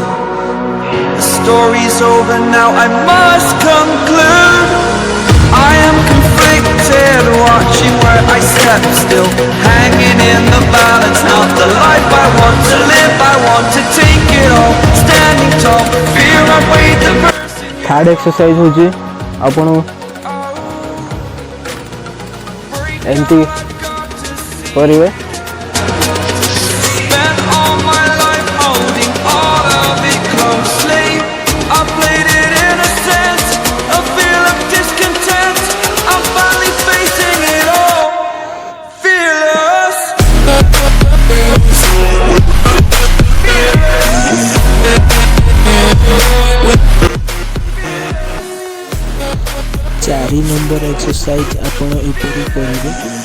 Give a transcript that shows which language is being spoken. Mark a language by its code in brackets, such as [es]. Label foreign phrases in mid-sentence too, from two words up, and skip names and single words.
[en] The story's over now, I must conclude. I am conflicted, watching where I step still, hanging in the balance. Not the life I want to live, I want to take it all. Standing tall, fear I weighed the verse. [or] ଥର୍ଡ ଏକ୍ସରସାଇଜ ହେଉଛି ଆପଣ ଏମିତି କରିବେ। [en] Spent all my life holding all of it closely. I played it innocent, a feel of discontent. I'm finally facing it all, fearless. [or] ଚାରି ନମ୍ବର ଏକ୍ସରସାଇଜ ଆପଣ ଏପରି କରିବେ।